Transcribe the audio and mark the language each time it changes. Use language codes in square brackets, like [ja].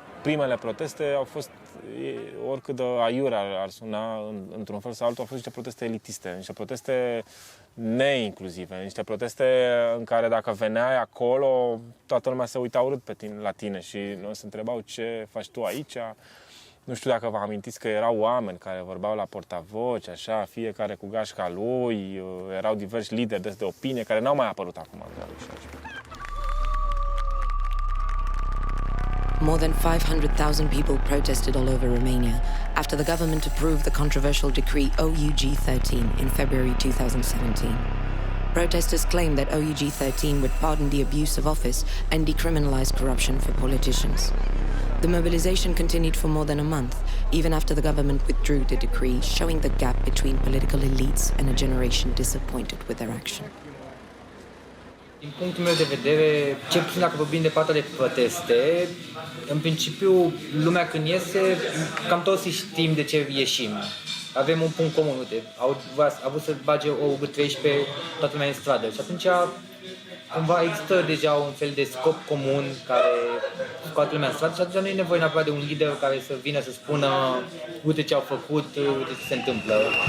[ro] Primele proteste au fost, oricât de aiure ar suna, într-un fel sau altul, au fost niște proteste elitiste, niște proteste neinclusive, niște proteste în care dacă veneai acolo, toată lumea se uita urât la tine și noi se întrebau ce faci tu aici. Nu știu dacă vă amintiți că erau oameni care vorbeau la portavoce, așa, fiecare cu gașca lui, erau diversi lideri de opinie care n-au mai apărut acum în 2016. [en] More than 500,000 people protested all over Romania after the government approved the controversial decree OUG-13 in February 2017. Protesters claimed that OUG-13 would pardon the abuse of office and decriminalize corruption for politicians. The mobilization continued for more than a month, even after the government withdrew the decree, showing the gap between political elites and a generation disappointed with their action. [ro] Din punctul meu de vedere, cel puțin dacă vorbim de partea de proteste, în principiu, lumea când iese, cam toți știm de ce ieșim. Avem un punct comun, uite, a vrut să bage o 13, toată lumea în stradă și atunci cumva există deja un fel de scop comun care scoate lumea în stradă și atunci nu e nevoie neapărat de un lider care să vină să spună uite ce au făcut, uite ce se întâmplă.